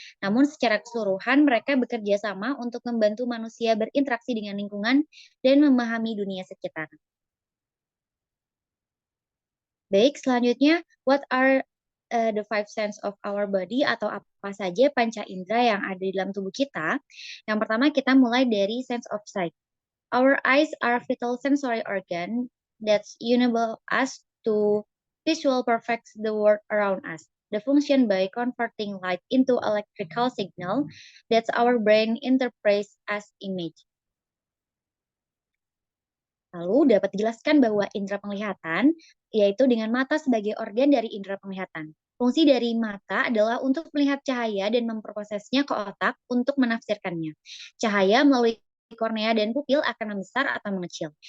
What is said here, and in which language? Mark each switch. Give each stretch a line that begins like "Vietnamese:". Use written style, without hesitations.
Indonesian: Namun secara keseluruhan mereka bekerja sama untuk membantu manusia berinteraksi dengan lingkungan dan memahami dunia sekitar. Baik, selanjutnya,
English: what are the 5 sense of our body,
Indonesian: atau apa saja panca indera yang ada di dalam tubuh kita? Yang pertama kita mulai dari
English: sense of sight. Our eyes are vital sensory organ that enable us to visual perfect the world around us. The function by converting light into electrical signal that our brain interprets as image.
Indonesian: Lalu dapat dijelaskan bahwa indera penglihatan yaitu dengan mata sebagai organ dari indera penglihatan. Fungsi dari mata adalah untuk melihat cahaya dan memprosesnya ke otak untuk menafsirkannya. Cahaya melalui kornea dan pupil akan membesar atau mengecil.